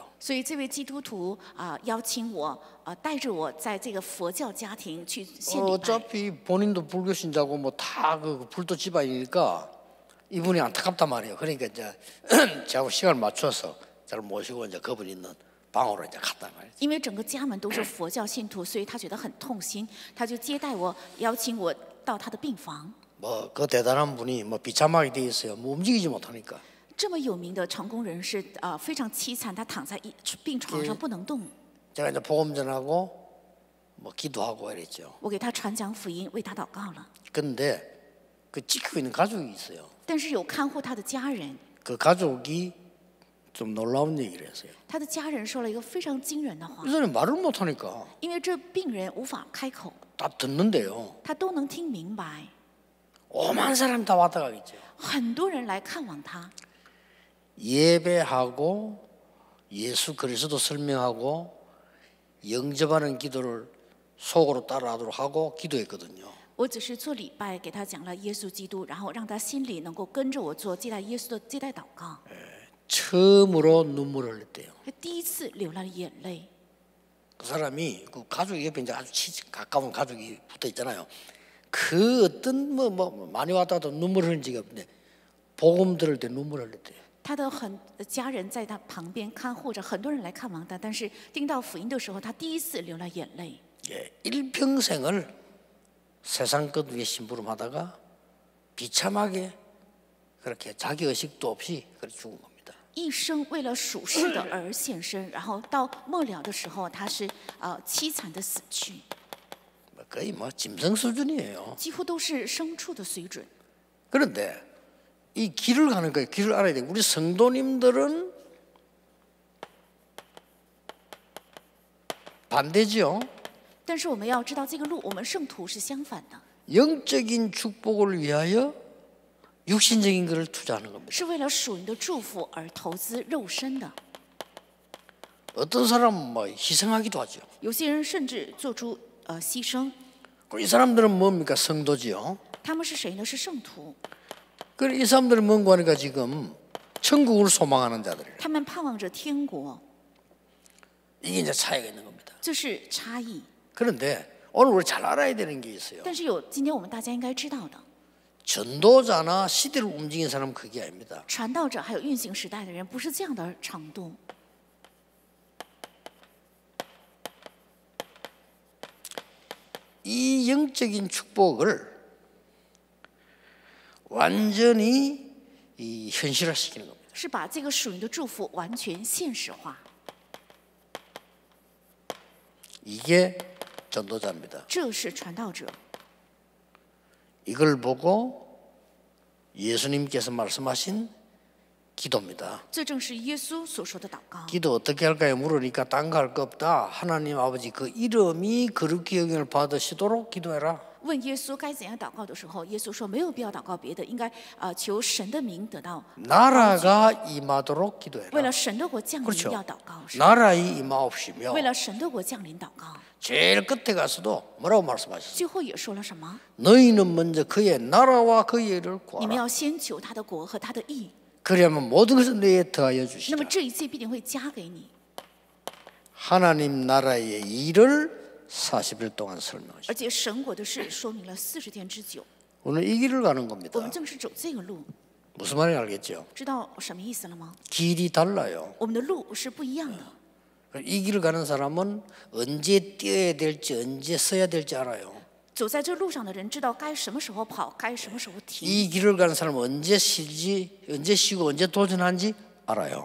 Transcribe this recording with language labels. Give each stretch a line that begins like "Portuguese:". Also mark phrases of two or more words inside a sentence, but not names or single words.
Chinese: 所以这位基督徒邀请我带着我在这个佛教家庭去献礼拜。
Korean: 어차피 본인도 불교 신자고 뭐 다 불도 집안이니까 이분이 안타깝단 말이에요. 그러니까 이제 저하고 시간을 맞춰서 저를 모시고 이제 그분 있는 방으로 이제 갔단 말이에요.
Chinese: 因为整个家门都是佛教信徒，所以他觉得很痛心，他就接待我，邀请我到他的病房。
Korean: 뭐 그 대단한 분이 뭐 비참하게 돼 있어요. 뭐 움직이지 못하니까.
Chinese: 这么有名的成功人士非常凄惨，他躺在病床上不能动。
Korean: 제가 이제 복음 전하고 뭐 기도하고 이랬죠.
Chinese: 我给他传讲福音，为他祷告了。
Korean: 근데 그 지키고 있는 가족이 있어요.
Chinese: 但是有看护他的家人，
Korean: 그 가족이 좀 놀라운 얘기를 했어요.
Chinese: 他的家人说了一个非常惊人的话
Korean: 이 ， 사람이 말을 못하니까
Chinese: 因为这病人无法开口，
Korean: 다 듣는데요.
Chinese: 他都能听明白。
Korean: 오만 사람 다 왔다 가겠죠.
Chinese: 很多人来看望他，
Korean: 예배하고 예수 그리스도 설명하고 영접하는 기도를 속으로 따라하도록 하고 기도했거든요.
Chinese: 我只是做礼拜，给他讲了耶稣基督，然后让他心里能够跟着我做接待耶稣的接待祷告。
Korean: 처음으로 눈물을 흘렸대요.
Chinese: 第一次流了眼泪，
Korean: 그 사람이 그 가족 옆에 이제 아주 가까운 가족이 붙어 있잖아요. 그 어떤 뭐 많이 왔다도 눈물 흘린 적이 없는데 복음 들을 때 눈물 흘렸대요.
Chinese: 他的家人在他旁边看护着，很多人来看望他，但是听到福音的时候，他第一次流了眼泪。
Korean: 일평생을 세상 것 위에 심부름하다가 비참하게 그렇게 자기 의식도 없이 그렇게 죽은 겁니다.
Chinese: 一生为了属世的而献身，然后到末了的时候，他是凄惨的死去，
Korean: 거의 뭐 짐승 수준이에요.
Chinese: 几乎都是牲畜的水准。
Korean: 그런데 이 길을 가는 거예요. 길을 알아야 돼요. 우리 성도님들은 반대죠.
Chinese: 但是我们要知道，这个路我们圣徒是相反的，
Korean: 영적인 축복을 위하여 육신적인 것을 투자하는 겁니다.
Chinese: 是为了属灵的祝福而投资肉身的。
Korean: 어떤 사람은 뭐 희생하기도 하죠.
Chinese: 有些人甚至做出牺牲。
Korean: 이 사람들은 뭡니까? 성도지요.
Chinese: 他们是谁呢？是圣徒。
Korean: 그래 이 사람들은 뭔가 하니까 지금 천국을 소망하는 자들이에요.
Chinese: 他们盼望着天国，
Korean: 이게 이제 차이가 있는 겁니다.
Chinese: 这是差异。
Korean: 그런데 오늘 우리 잘 알아야 되는 게 있어요.
Chinese: 但是今天我们大家应该知道的，
Korean: 전도자나 시대를 움직이는 사람은 그게 아닙니다.
Chinese: 传道者还有运行时代的人，不是这样的程度。
Korean: 이 영적인 축복을 완전히 현실화시키는 겁니다.
Chinese: 是把这个属灵的祝福完全现实化，
Korean: 이게 전도자입니다.
Chinese: 这是传道者。
Korean: 이걸 보고 예수님께서 말씀하신 기도입니다.
Chinese: 这正是耶稣所说的祷告。
Korean: 기도 어떻게 할까요? 물으니까 딴 거 할 거 없다. 하나님 아버지 그 이름이 거룩히 여김을 받으시도록 기도해라.
Chinese: 问耶稣该怎样祷告的时候，耶稣说没有必要祷告别的，应该求神的名得到。
Korean: 나라가 임하도록
Chinese: 为
Korean: 기도해라.
Chinese: 了神的国降临
Korean: 그렇죠
Chinese: 要祷告，是
Korean: 나라의 임하옵시며
Chinese: 为了神的国降临祷告。
Korean: 제일 끝에 가서도 뭐라고 말씀하시죠?
Chinese: 最后也说了什么？
Korean: 너희는 먼저 그의 나라와 그의 일을
Chinese: 你们
Korean: 구하라.
Chinese: 要先求他的国和他的义，
Korean: 그러면 모든 것을 너희에 더하여
Chinese: 那
Korean: 주시라.
Chinese: 么这一切必定会加给你。
Korean: 하나님 나라의 일을 40일 동안 설명하시죠.
Chinese: 而且神国的事说明了40天之久，
Korean: 오늘 이 길을 가는
Chinese: 我
Korean: 겁니다.
Chinese: 们正是走这个路，
Korean: 무슨 말인지 알겠죠?
Chinese: 知道什么意思了吗？
Korean: 길이 달라요.
Chinese: 我们的路是不一样的。
Korean: 이 길을 가는 사람은 언제 뛰어야 될지 언제 써야 될지 알아요.
Chinese: 走在这路上的人知道该什么时候跑，该什么时候停。
Korean: 이 길을 가는 사람은 언제 쉬지, 언제 쉬고 언제 도전하는지 알아요.